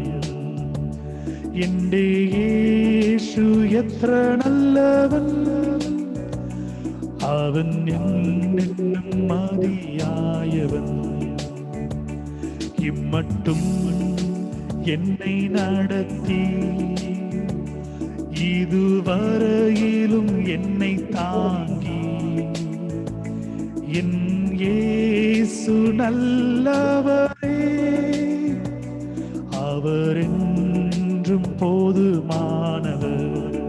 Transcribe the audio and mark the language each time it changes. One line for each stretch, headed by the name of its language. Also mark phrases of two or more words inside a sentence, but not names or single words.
Malayalam: എൻ്റെ യേശു എത്ര നല്ലവൻ, അവൻ എന്നെന്നും മതിയായവൻ.
Tamil: ഇമ്മട്ടും என்னை நடத்தி, இதுவரையிலும் என்னை தாங்கி, என் இயேசு நல்லவரே, அவர் என்றும் போதுமானவர்.